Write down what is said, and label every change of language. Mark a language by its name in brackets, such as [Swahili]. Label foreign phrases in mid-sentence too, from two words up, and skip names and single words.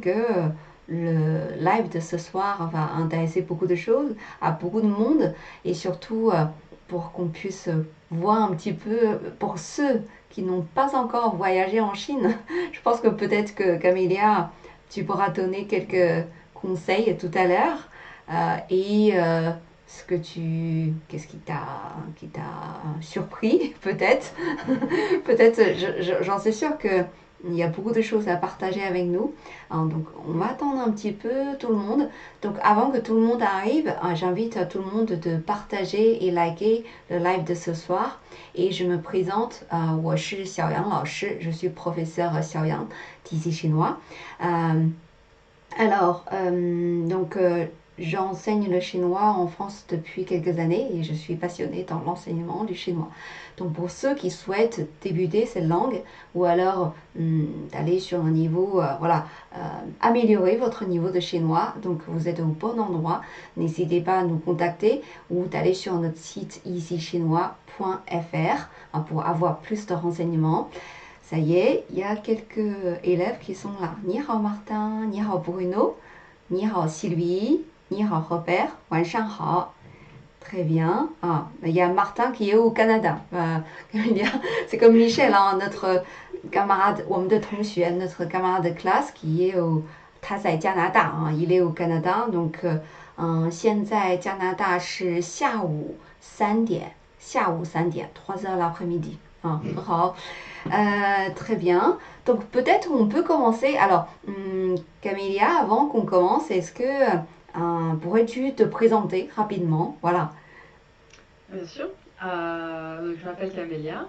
[French] que le live de ce soir va intéresser beaucoup de choses, à beaucoup de monde, et surtout pour qu'on puisse voir un petit peu, pour ceux qui n'ont pas encore voyagé en Chine, je pense que peut-être que Camélia, tu pourras donner quelques conseils tout à l'heure, et qu'est-ce qui t'a surpris, peut-être, peut-être, j'en suis sûre que il y a beaucoup de choses à partager avec nous. Donc, on va attendre un petit peu tout le monde. Donc, avant que tout le monde arrive, j'invite tout le monde de partager et liker le live de ce soir. Et je me présente, [Chinese] 我是小杨老师, [French] je suis professeur Xiaoyang d'ici chinois. Donc, j'enseigne le chinois en France depuis quelques années et je suis passionnée dans l'enseignement du chinois. Donc, pour ceux qui souhaitent débuter cette langue ou alors d'aller sur un niveau, améliorer votre niveau de chinois, donc vous êtes au bon endroit. N'hésitez pas à nous contacter ou d'aller sur notre site easychinois.fr pour avoir plus de renseignements. Ça y est, il y a quelques élèves qui sont là. [Chinese] Ni hao Martin, ni hao Bruno, ni hao Sylvie, ni hao Robert, 晚上好. [French] Très bien. Il y a Martin qui est au Canada. C'est comme Michel, hein, notre camarade, [Chinese] 我们的同学, [French] notre camarade de classe qui est au [Chinese] 他在加拿大, [French] hein, il est au Canada. Donc, [Chinese] 现在加拿大是下午3点, [French] 3 heures l'après-midi. [Chinese] 很好. [French] Très bien. Donc peut-être on peut commencer. Alors, Camélia, avant qu'on commence, est-ce que pourrais-tu te présenter rapidement? Voilà. Bien sûr. Je m'appelle Camélia.